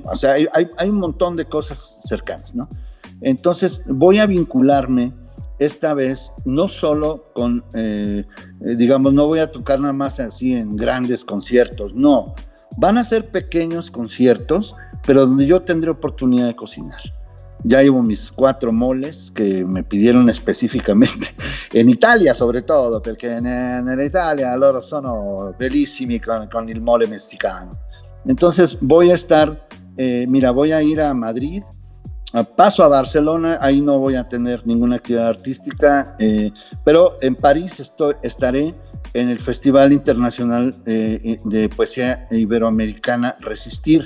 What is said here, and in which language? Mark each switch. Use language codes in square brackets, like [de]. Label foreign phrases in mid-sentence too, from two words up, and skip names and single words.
[es] O sea, hay un montón de cosas cercanas, ¿no? Entonces voy a vincularme esta vez no solo con, digamos, no voy a tocar nada más así en grandes conciertos, no. Van a ser pequeños conciertos, pero donde yo tendré oportunidad de cocinar. Ya llevo mis 4 moles que me pidieron especificamente, en Italia sobre todo, [it] perché in Italia loro sono bellissimi con il mole messicano. [es] Entonces voy a estar, voy a ir a Madrid, paso a Barcelona, ahí no voy a tener ninguna actividad artística, pero en París estaré en el Festival Internacional de Poesía Iberoamericana Resistir.